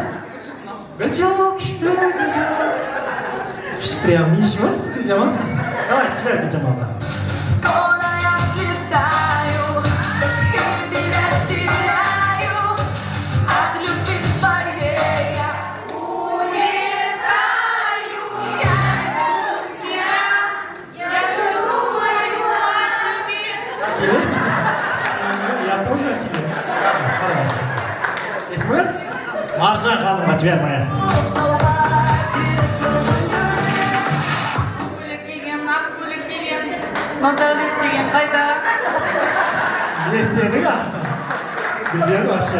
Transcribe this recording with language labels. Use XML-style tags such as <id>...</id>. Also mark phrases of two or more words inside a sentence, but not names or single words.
<kk>Гүлжамал, күшті, Гүлжамал.</kk> <ru>Прям не ищем Гүлжамал.</ru> <kk>Давай, жібер Гүлжамалға.</kk> <ru>Скоро я взлетаю, и тебя теряю, от любви своей я улетаю. Я люблю тебя, я думаю о тебе. О тебе? Я тоже о тебе. Ладно, пора.</ru> <kk>Есіміңіз? Маржан ханымға жібер, маэстро. Көйлек киген, Нұрдәулет деген қайда? Не істедің, а? Гүлжан вообще.</kk>